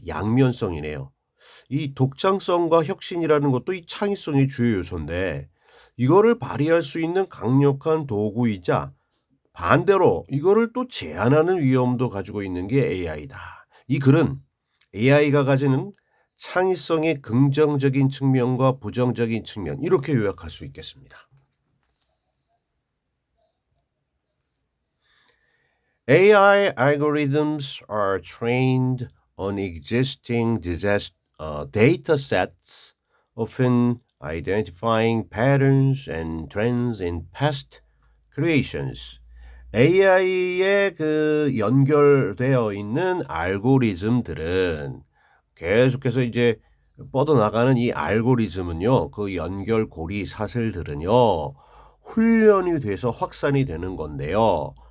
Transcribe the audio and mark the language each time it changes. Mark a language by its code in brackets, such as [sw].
[ko] 양면성이네요. 이 독창성과 혁신이라는 것도 이 창의성의 주요 요소인데 이거를 발휘할 수 있는 강력한 도구이자 반대로 이거를 또 제한하는 위험도 가지고 있는 게 AI다. 이 글은 AI가 가지는 창의성의 긍정적인 측면과 부정적인 측면 이렇게 요약할 수 있겠습니다. [en] AI algorithms are trained on existing data sets, often identifying patterns and trends in past creations. [ko] AI에 그 연결되어 있는 알고리즘들은 계속해서 이제 뻗어나가는 이 알고리즘은요, 그 연결고리 사슬들은요, 훈련이 돼서 확산이 되는 건데요.